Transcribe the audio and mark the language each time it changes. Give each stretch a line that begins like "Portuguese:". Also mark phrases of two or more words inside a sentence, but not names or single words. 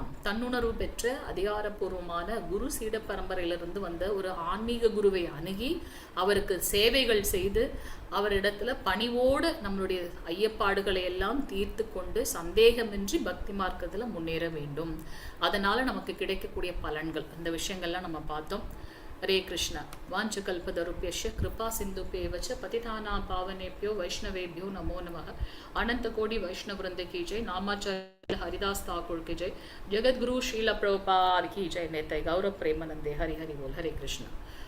Tamil: தன்னுணர்வு பெற்ற அதிகாரப்பூர்வமான குரு சீட பரம்பரையிலிருந்து வந்த ஒரு ஆன்மீக குருவை அணுகி அவருக்கு சேவைகள் செய்து அவரிடத்துல பணிவோடு நம்மளுடைய ஐயப்பாடுகளை எல்லாம் தீர்த்து கொண்டு சந்தேகமின்றி பக்தி மார்க்கத்துல முன்னேற வேண்டும். அதனால நமக்கு கிடைக்கக்கூடிய பலன்கள், இந்த விஷயங்கள்லாம் நம்ம பார்த்தோம்.
Sanskrit: हरे कृष्ण। वाञ्छकल्पतरुभ्यश्च कृपा सिन्धुभ्येव च पतितानां पावनेभ्यो वैष्णवेभ्यो नमो नमः।
Hindi: अनंत कोटि वैष्णव वृंद की जय। नामाचार्य हरिदास ठाकुर की जय। जगत गुरु श्रील प्रभुपाद की जय। नेतय गौरव प्रेमानंदे। हरि हरि बोल। हरे कृष्ण।